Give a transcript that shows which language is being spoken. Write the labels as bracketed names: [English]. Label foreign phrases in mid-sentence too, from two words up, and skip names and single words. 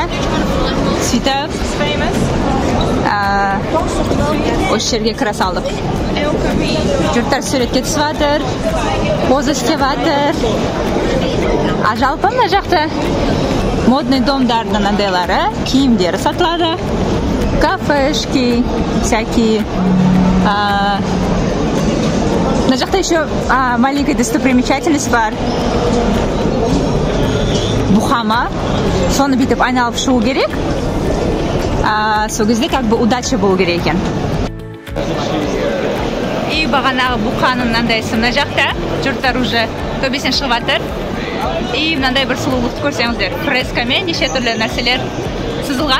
[Kazakh] Сөйтіп осы жерге кіре салдық. Жұрттар суретке түсіп жатыр, поза істеп жатыр. Жалпы мына жақта модный домдардың андайлары, киімдері сатылады, [Russian] кафешки, всякие. [Kazakh] На жақта [Russian] еще маленькая достопримечательность [Kazakh] бар. Бухама. Соны бүйтіп айналып шығу керек. Сол кезде [Russian] как бы удача [Kazakh] болу керек екен. И бағанағы бұқаның мынандайсы мына жақта. Жұрттар уже төбесінен шығып жатыр. И мынандай бір сұлулықты көрсеңіздер. Фрескамен неше түрлі нәрселер сызылған.